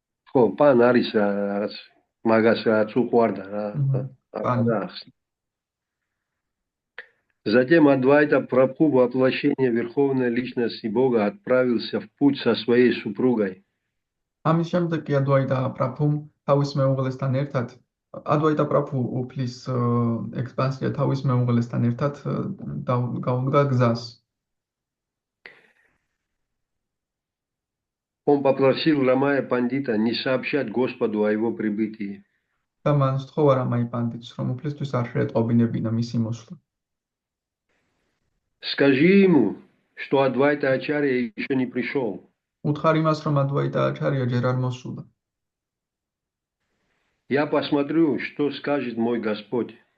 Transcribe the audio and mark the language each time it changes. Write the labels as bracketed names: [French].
[Georgian] ხო, пан არის რაღაც მაგას რაც უყვარდა რა. [Russian] Пан. Затем Адвайта Прабху, воплощение Верховной Личности Бога, отправился в путь со своей супругой. [Georgian] ამის შემდეგ კი ადვაიტა პრაფუმ თავის მეუღლესთან ერთად ადვაიტა პრაფუ უფლის ექსპანსია თავის მეუღლესთან ერთად გაუდგა გზას. [Russian] Он попросил Рамая Пандита не сообщать Господу о его прибытии. [Georgian] და მან სთხოვა რამაი პანდიტს, რომ უფლისთვის არ შეეტყობინებინა მისი მოსვლა. [Russian] Скажи ему, что Адвайта Ачарья еще не пришел. [Georgian] უთხარ იმას, რომ ადვაიტა აჩარია ჯერ არ მოსულა. [Russian] Я посмотрю, что скажет мой Господь.